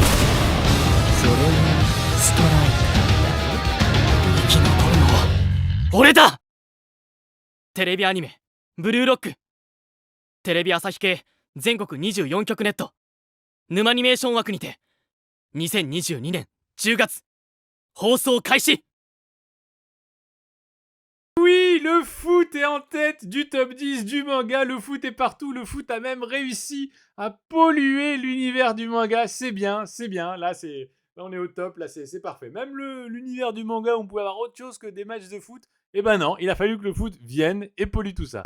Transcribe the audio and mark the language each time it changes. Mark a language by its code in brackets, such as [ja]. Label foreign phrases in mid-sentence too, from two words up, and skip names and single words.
[ja] それがストライカー。生き残るのは俺だ。テレビアニメブルーロック。テレビ朝日系全国24局ネット沼アニメーション枠にて2022年10月放送開始。 [fr] Oui, le foot est en tête du top 10 du manga, le foot est partout, le foot a même réussi à polluer l'univers du manga, c'est bien, là on est au top, là c'est parfait. Même l'univers du manga, on pouvait avoir autre chose que des matchs de foot, et ben non, il a fallu que le foot vienne et pollue tout ça.